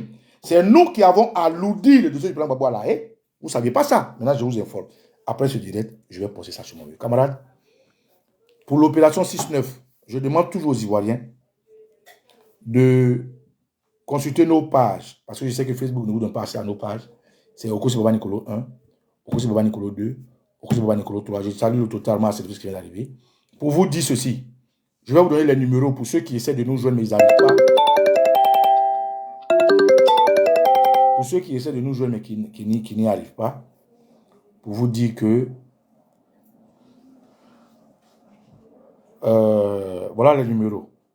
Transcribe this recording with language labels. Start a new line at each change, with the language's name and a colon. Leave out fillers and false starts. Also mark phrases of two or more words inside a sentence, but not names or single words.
French: C'est nous qui avons alourdi le dossier du plan Gbagbo à la haie. Vous ne saviez pas ça. Maintenant, je vous informe. Après ce direct, je vais poster ça sur mon lieu. Camarades, pour l'opération 6-9, je demande toujours aux Ivoiriens de consulter nos pages. Parce que je sais que Facebook ne vous donne pas accès à nos pages. C'est Okosi Baba Nicolo 1, Okosi Baba Nicolo 2, Okosi Baba Nicolo 3. Je salue totalement à cette qui vient d'arriver. Pour vous dire ceci, je vais vous donner les numéros pour ceux qui essaient de nous joindre, mais ils n'arrivent pas. Pour ceux qui essaient de nous joindre, mais qui n'y arrivent pas, pour vous dire que voilà les numéros.